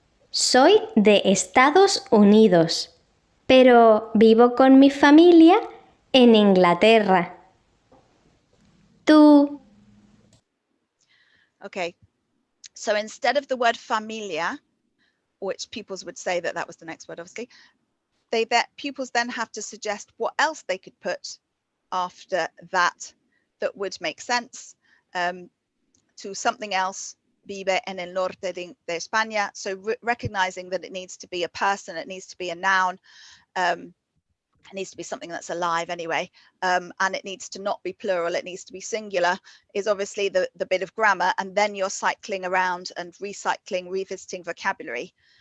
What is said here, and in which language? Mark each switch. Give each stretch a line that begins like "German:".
Spanish: Soy de Estados Unidos, pero vivo con mi familia en Inglaterra. ¿Tú?
English: Okay, so instead of the word familia, which pupils would say that was the next word, obviously, pupils then have to suggest what else they could put after that would make sense to something else.
Spanish: Vive en el norte de España.
English: So recognizing that it needs to be a person, it needs to be a noun, it needs to be something that's alive anyway, and it needs to not be plural, it needs to be singular, is obviously the bit of grammar, and then you're cycling around and recycling, revisiting vocabulary.